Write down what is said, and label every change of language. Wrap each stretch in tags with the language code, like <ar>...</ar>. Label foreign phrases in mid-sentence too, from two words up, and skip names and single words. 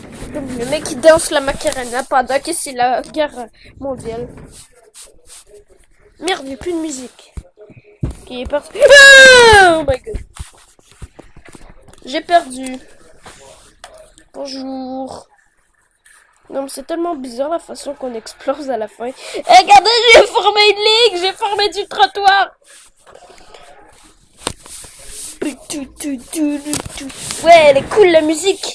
<fr>Comme le mec qui danse la Macarena pendant que c'est la guerre mondiale. Merde, il n'y a plus de musique. Qui est parti.</fr> <en>Ah, oh my god.</en> <fr>J'ai perdu. Bonjour. Non, mais c'est tellement bizarre la façon qu'on explose à la fin. Eh, regardez, j'ai formé une ligne, j'ai formé du trottoir. Ouais, elle est cool la musique.</fr>